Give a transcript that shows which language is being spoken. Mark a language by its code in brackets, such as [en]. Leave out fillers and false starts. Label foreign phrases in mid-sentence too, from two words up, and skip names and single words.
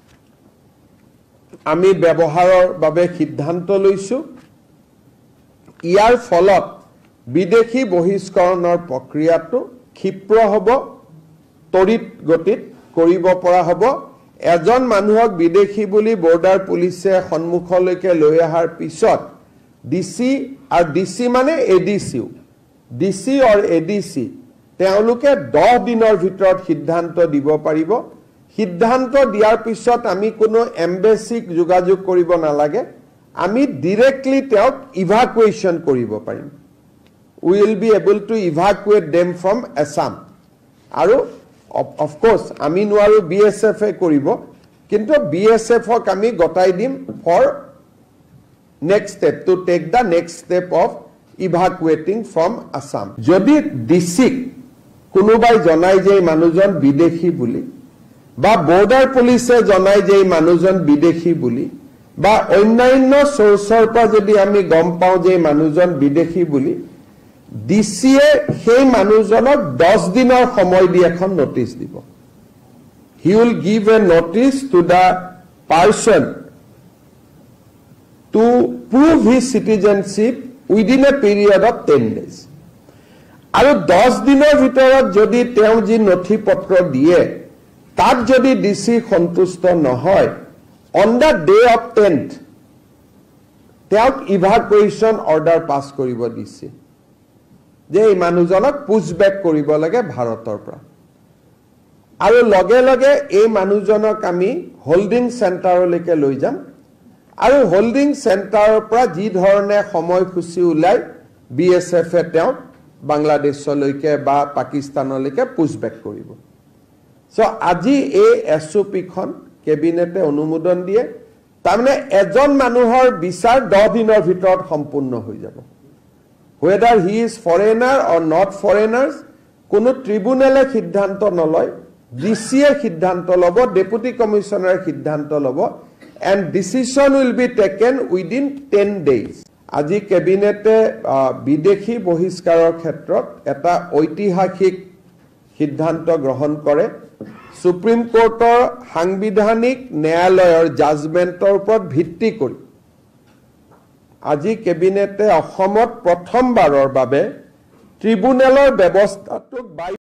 [as] আমি ব্যৱহাৰৰ বাবে সিদ্ধান্ত লৈছো ইয়াৰ ফলত বিদেশী বহিষ্কৰণৰ প্ৰক্ৰিয়াটো ক্ষিপ্ৰ হ'ব তৰিত গতিত কৰিব পৰা হ'ব এজন মানুহক বিদেশী বুলি [en] border police [as] সন্মুখলৈকে লৈ অহাৰ পিছত ডিসি আৰু ডিসি মানে এডিসিও ডিসি অৰ এডিসি তেওঁলোকে 10 দিনৰ ভিতৰত সিদ্ধান্ত দিব পাৰিব সিদ্ধান্ত দিয়াৰ পিছত আমি কোনো এম্বেসিক যোগাযোগ কৰিব নালাগে আমি ডাইৰেক্টলি তেওঁক ইভাকুৱেশ্যন কৰিব পাৰিম [en] we will be able to evacuate them from Assam [as] আৰু [en] of course [as] আমি নোৱাৰো BSF এ কৰিব কিন্তু BSF ক আমি গটাই [en] দিম for next step to take the next step of evacuating from Assam যদি [as] DC কোনোবাই জনাই যে মানুহজন বিদেশী বুলি বা [en] border police [as] জনাই যে মানুহজন বিদেশী বুলি বা অন্যান্য সোৰ্সৰ পৰা যদি আমি গম পাও যে মানুহজন বিদেশী বুলি ডিসিয়ে সেই মানুহজনক 10 দিনৰ সময় দি এখন নোটিস দিব [en] he will give a notice to the person to prove his citizenship within a period of 10 days [as] আৰু 10 দিনৰ ভিতৰত যদি তেওঁ যি নথিপত্ৰ দিয়ে তাত যদি ডিসি সন্তুষ্ট নহয় [en] on the day of 10th [as] তেওঁক [en] evacuation order [as] পাস কৰিব দিছে যে এই মানুহজনক পুছবেক কৰিব লাগে ভাৰতৰ পৰা আৰু লগে লগে এই মানুহজনক আমি [en] holding centre [as] লৈ যাম আৰু [en] holding centre [as] পৰা যি ধৰণে সময়সূচী উলাই BSF এ তেওঁক বাংলাদেশলৈকে বা পাকিস্তানলৈকে পুছবেক কৰিব সো আজি এই SOP খন কেবিনেটে অনুমোদন দিয়ে তাৰমানে এজন মানুহৰ বিচাৰ 10 দিনৰ ভিতৰত সম্পূৰ্ণ হৈ যাব [en] whether he is foreigner or not [as] foreigners কোনো ট্ৰিব্যুনেলে সিদ্ধান্ত নলয় ডিসিয়ে সিদ্ধান্ত লব [en] deputy commissioner [as] সিদ্ধান্ত লব [en] and decision will be taken within 10 days [as] আজি কেবিনেটে বিদেশী বহিষ্কাৰৰ ক্ষেত্ৰত এটা ঐতিহাসিক সিদ্ধান্ত গ্ৰহণ কৰে [en] supreme court [as] সাংবিধানিক ন্যায়ালয়ৰ জাজমেণ্টৰ ওপৰত ভিত্তি কৰি আজি কেবিনেটে অসমত প্ৰথমবাৰৰ বাবে ট্ৰিব্যুনেলৰ ব্যৱস্থাটোক